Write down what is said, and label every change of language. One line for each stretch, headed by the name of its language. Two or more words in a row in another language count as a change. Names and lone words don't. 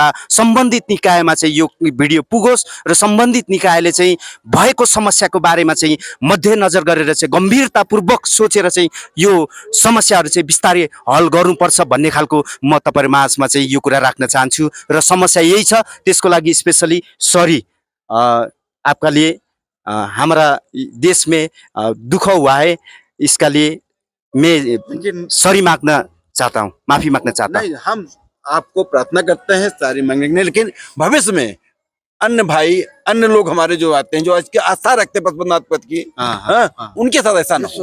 Nepali: सम्बन्धित निकायमा चाहिँ यो भिडियो पुगोस् र सम्बन्धित निकायले चाहिँ भएको समस्याको बारेमा चाहिँ मध्यनजर गरेर चाहिँ गम्भीरतापूर्वक सोचेर चाहिँ यो समस्याहरू चाहिँ बिस्तारै हल गर्नुपर्छ भन्ने खालको म तपाईँहरू माझमा चाहिँ यो कुरा राख्न चाहन्छु र समस्या यही छ, त्यसको लागि
English: specially sorry
Hindi: आपका लिए हमारा देश में दुख हुआ है, इसका लिए मैं सॉरी मांगना चाहता हूँ, माफी मांगना चाहता हूँ। नहीं, हम आपको प्रार्थना करते हैं सारी मांगने के लिए, लेकिन भविष्य में अन्य भाई अन्य लोग हमारे जो आते हैं जो आज की आस्था रखते हैं पशुपतिनाथ पद की, उनके साथ ऐसा ना हो।